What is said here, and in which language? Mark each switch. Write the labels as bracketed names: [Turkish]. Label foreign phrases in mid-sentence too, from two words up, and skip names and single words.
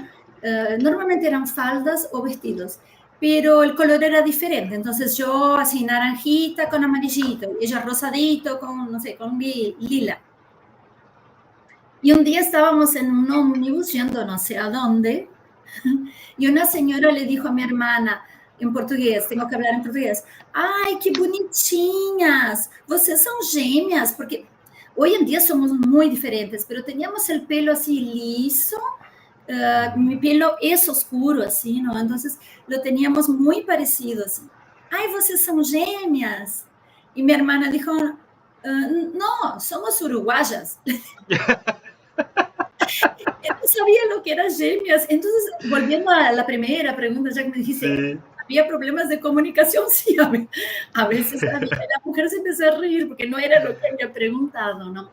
[Spanish] Normalmente eran faldas o vestidos, pero el color era diferente. Entonces yo así naranjita con amarillito, ella rosadito con, no sé, con lila. Y un día estábamos en un ómnibus yendo no sé a dónde, y una señora le dijo a mi hermana, en português, [Portuguese] tenho que [Spanish] hablar en português, [Portuguese] ai, que bonitinhas, vocês são gêmeas, [Spanish] porque hoy en día somos muy diferentes, pero teníamos el pelo así liso, mi pelo es oscuro así, ¿no? Entonces lo teníamos muy parecido así. [Portuguese] Ay, vocês são gêmeas. [Spanish] Y mi hermana dijo, no, somos uruguayas. No sabía lo que eran gêmeas. Entonces, volviendo a la primera pregunta, ya que me dijiste, ¿había problemas de comunicación? Sí, a veces la mujer se empezó a reír porque no era lo que había preguntado, ¿no?